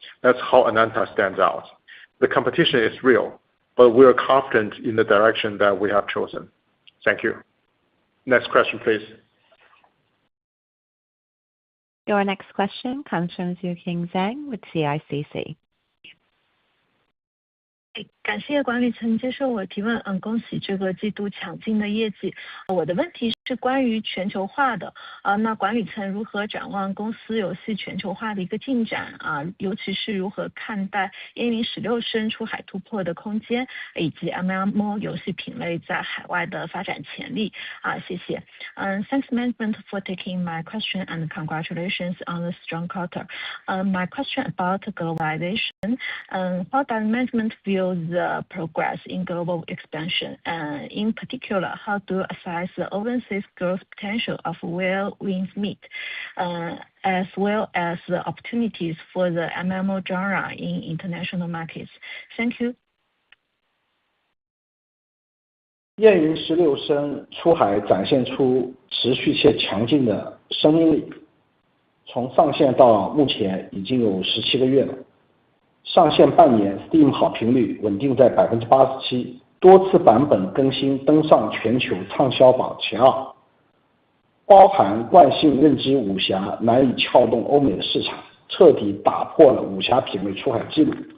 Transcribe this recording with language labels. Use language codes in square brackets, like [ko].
[en] That's how Ananta stands out. The competition is real, but we are confident in the direction that we have chosen. Thank you. Next question, please. Your next question comes from Zuqing Zhang with CICC. [zh] 感谢管理层接受我提问，恭喜这个季度强劲的业绩。我的问题是关于全球化的，那管理层如何展望公司游戏全球化的一个进展啊？尤其是如何看待烟云16升出海突破的空间，以及 MMO 游戏品类在海外的发展潜力啊？谢谢。 [en] Thanks management for taking my question and congratulations on the strong quarter. My question about globalization. How does management view the progress in global expansion? In particular, how do you assess the overseas growth potential of Where Wings Meet, as well as the opportunities for the MMO genre in international markets? Thank you. [zh] 燕云16升出海展现出持续且强劲的生命力，从上线到目前已经有17个月了。上线半年 Steam 好评率稳定在 87%， 多次版本更新登上全球畅销榜前2，包含惯性认知武侠难以撬动欧美的市场，彻底打破了武侠品类出海记录。